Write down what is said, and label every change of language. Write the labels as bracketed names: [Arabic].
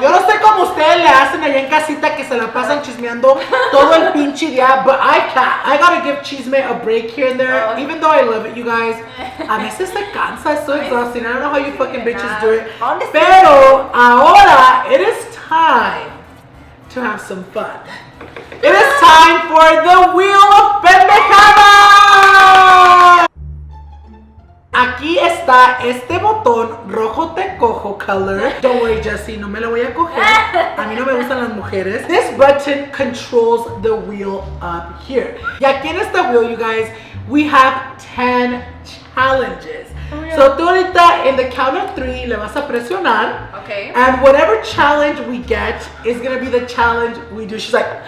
[Spanish] Yo no sé cómo ustedes le hacen allá en casita que se la pasan chismeando todo el pinche día, but I can't. [English] I gotta give chisme a break here and there, even though I love it, you guys. A veces se cansa, it's so exhausting. I don't know how you fucking bitches do it. Pero ahora, it is time to have some fun. It is time for the Wheel of Pendejada. [Spanish] Aquí está este botón rojo te cojo color. Don't worry, Jessie, no me lo voy a coger. A mí no me gustan las mujeres. [English] This button controls the wheel up here. Y aquí en esta wheel, you guys, we have 10 challenges. [Spanish] So tú ahorita in the count of 3 le vas a presionar. [English] Okay. And whatever challenge we get is gonna be the challenge we do. She's like,